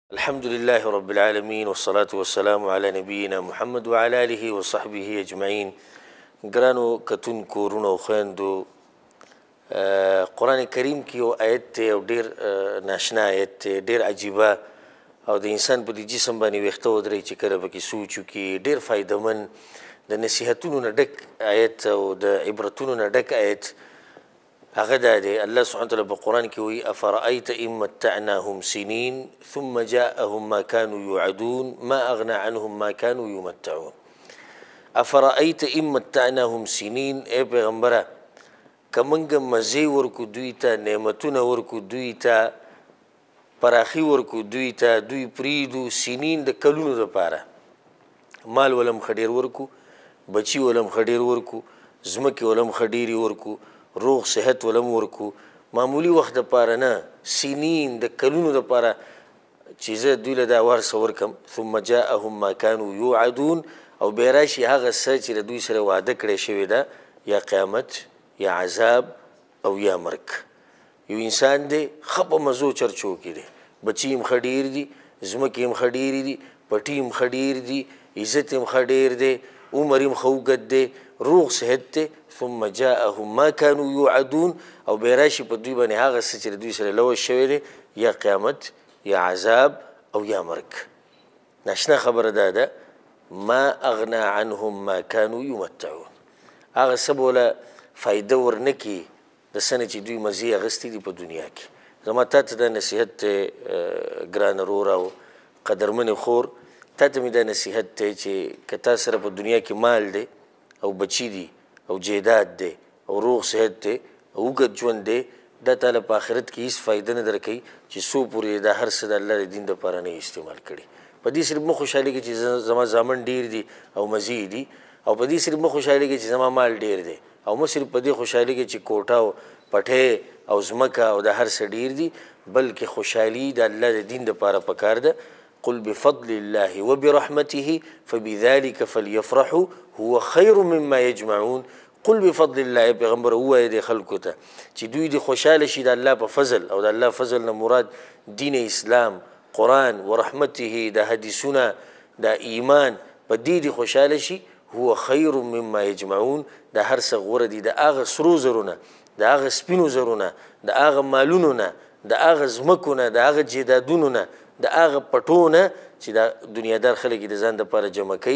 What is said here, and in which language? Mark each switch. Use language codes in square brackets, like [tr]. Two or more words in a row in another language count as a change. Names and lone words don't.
[ar] الحمد لله رب العالمين والصلاة والسلام على نبينا محمد وعلى آله وصحبه أجمعين. [ps] ګرانو کتونکو ورونو او خویندو، قرآن کریم کې یو آیت دی او ډېر ناشنا آیت دی، ډېر عجیبه او د انسان په دې جسم باندې ویښته ودروي چې کله پکې سوچ وکړي. ډېر فایدهمند د نصیحتونو نه ډک آیت او د عبرتونو نه ډک آیت هغه دا دی. الله [ar] سبحانه وتعالی [ps] په قرآن کې وایي [ar] افرأیت ان متعناهم سنین ثم جاءهم ما كانوا يوعدون ما اغنى عنهم ما كانوا يمتعون. افرأیت ان متعناهم سنین، [ps] ای پیغمبره که موږ مزې ورکو دوی ته، نعمتونه ورکو دوی ته، پراخي ورکو دوی ته، دوی پریږدو سنین د کلونو دپاره، مال ولم ښه ډېر ورکو، بچي ولم ښه ډېر ورکو، ځمکې ولم ښه ډېرې ورکو، روغ صحت ولم ورکو، معمولي وخت دپاره نه، سنین د کلونو دپاره چې زه دوی له دا ورڅه ورکم. [ar] ثم جاءهم ما كانوا يوعدون، [ps] او بیا راشي هغه څه چې د دوی سره وعده کړی شوې ده، یا قیامت یا عذاب او یا مرګ. یو انسان دی ښه په مزو چرچو کې دی، بچي هم ښه ډېر دي، ځمکې هم ښه ډېرې دي، پټي هم ښه ډېر دي، عزت هم ښه ډېر دی، عمر هم ښه اوږد دی، روغ صحت دی. [ar] ثم جاءهم ما كانوا يوعدون، [ps] او بیا راشي په دوی باندې هغه څه چې د دوی سره لوث شوی دی، یا قیامت یا عذاب او یا مرګ. ناشنا خبره دا ده [ar] ما اغنى عنهم ما كانوا يمتعون، [ps] هغه څه به وله فایده ورنه کړي د څه نه چې دوی مزې اخیستې دي په دنیا کې. زما تا ته دا نصیحت دی ګرانه وروره او قدرمنې خور، تا ته مې دا نصیحت دی چې که تا سره په دنیا کې مال دی او بچي دي او جیداد دی او روغ صحت دی او اوږد ژوند دی، دا تاله په آخرت کې هېڅ فایده نه درکوي چې څو پورې دا هر څه د الله د دین دپاره نه استعمال کړي. په دې صرف مه خوشحالېږي چې زما زامن ډېر دي او مزې دي، او په دې صرف مه خوشحالېږي چې زما مال ډېر دی، او مه صرف په دې خوشحالېږي چې کوټه او پټۍ او ځمکه او دا هر څه ډېر دي، بلکې خوشحالي د الله د دین دپاره پکار ده. [ar] قل بفضل الله وبرحمته فبذلك فليفرحوا هو خير مما يجمعون. قل بفضل الله، [ps] پیغمبر ووایه دې خلکو ته چې دوی دې خوشحاله شي د الله په فضل، او د الله فضل نه مراد دین اسلام، قرآن ورحمته، د حدیثونه، د ایمان، په دې دې خوشحاله شي. [ar] هو خیر مما یجمعون، [ps] د هر څه غوره دي د هغه سرو زرو نه، د هغه سپینو زرو نه، د هغه مالونو نه، د هغه ځمکو نه، د هغه جیدادونو نه، د هغه پټو نه چې دا دنیادار خلک یې د ځان دپاره جمع کوي.